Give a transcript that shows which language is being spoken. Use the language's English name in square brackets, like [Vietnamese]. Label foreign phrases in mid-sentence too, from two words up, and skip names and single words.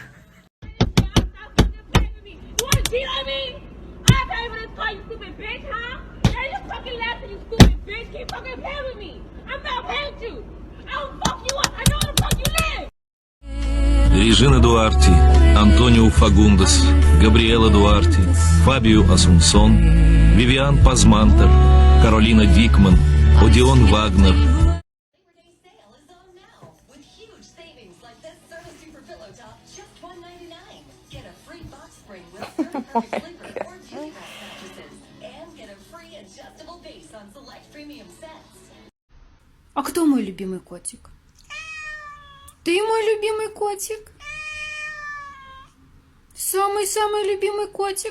[English] You wanna cheat on me? I pay for this car, you stupid bitch, huh? Now you fucking laughing, you stupid bitch. Keep fucking playing with me. I'm not playing with you. I will fuck you up. I know where the fuck you live. [Russian] Regina Duarte, Антонио Фагундес, Габриэла Дуарти, Фабио Асунсон, Вивиан Пазмантер, Каролина Дикман, Одион Вагнер. А кто мой любимый котик? Ты мой любимый котик? Самый-самый любимый котик?